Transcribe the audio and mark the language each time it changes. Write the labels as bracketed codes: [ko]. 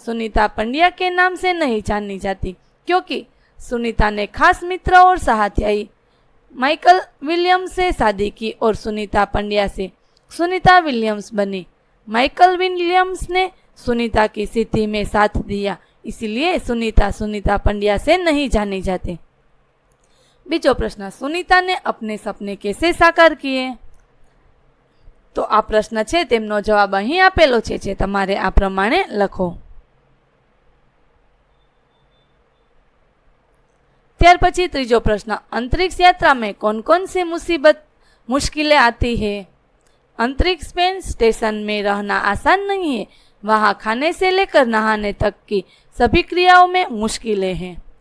[hi] सुनीता पंड्या के नाम से नहीं जानी जाती क्योंकि सुनीता ने खास मित्र और सहाध्यायी माइकल विलियम्स से शादी की और सुनीता पंड्या से सुनीता विलियम्स बनी। माइकल विलियम्स ने सुनीता की स्थिति में साथ दिया, इसलिए सुनीता पंड्या से नहीं जानी जाती। बीजो प्रश्न, सुनीता ने अपने सपने कैसे साकार किए? [gu] तो आ प्रश्न छे तेमनो जवाब અહીં આપેલો છે, જે તમારે આ પ્રમાણે લખો। ત્યાર પછી ત્રીજો પ્રશ્ન, [hi] अंतरिक्ष यात्रा में कौन कौन सी मुश्किलें आती है? अंतरिक्ष स्टेशन में रहना आसान नहीं है, वहाँ खाने से लेकर नहाने तक की सभी क्रियाओं में मुश्किलें हैं।